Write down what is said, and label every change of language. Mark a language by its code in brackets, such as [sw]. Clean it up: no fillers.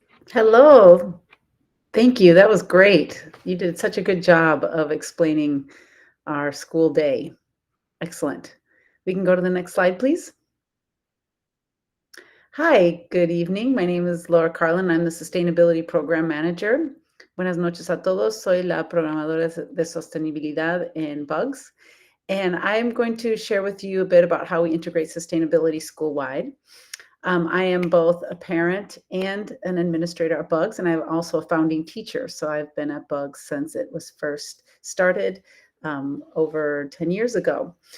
[en] Hello. Thank you. That was great. You did such a good job of explaining our school day. Excellent. We can go to the next slide, please. Hi, good evening. My name is Laura Carlin. I'm the Sustainability Program Manager. [es] Buenas noches a todos. Soy la programadora de sostenibilidad en Bugs. [en] And I'm going to share with you a bit about how we integrate sustainability school-wide. I am both a parent and an administrator at Bugs, and I'm also a founding teacher. So I've been at Bugs since it was first started over 10 years ago.